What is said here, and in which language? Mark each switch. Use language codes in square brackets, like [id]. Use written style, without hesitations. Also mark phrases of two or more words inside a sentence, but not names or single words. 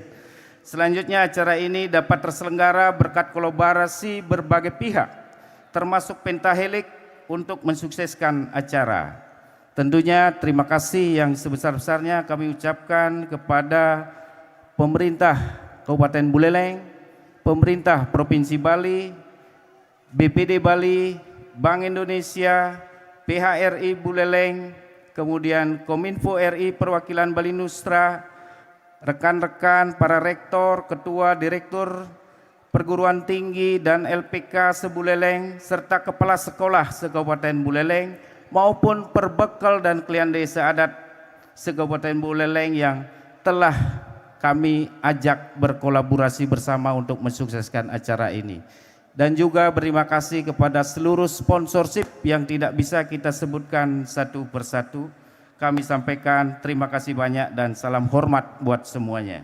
[id] Selanjutnya acara ini dapat terselenggara berkat kolaborasi berbagai pihak, termasuk Pentahelix untuk mensukseskan acara. Tentunya terima kasih yang sebesar-besarnya kami ucapkan kepada pemerintah Kabupaten Buleleng, pemerintah Provinsi Bali, BPD Bali, Bank Indonesia, PHRI Buleleng, kemudian Kominfo RI Perwakilan Bali Nusra, rekan-rekan para rektor, ketua, direktur perguruan tinggi dan LPK se-Buleleng, serta kepala sekolah se-Kabupaten Buleleng, maupun perbekal dan klien desa adat se-Kabupaten Buleleng yang telah kami ajak berkolaborasi bersama untuk mensukseskan acara ini. Dan juga berterima kasih kepada seluruh sponsorship yang tidak bisa kita sebutkan satu persatu. Kami sampaikan terima kasih banyak dan salam hormat buat semuanya.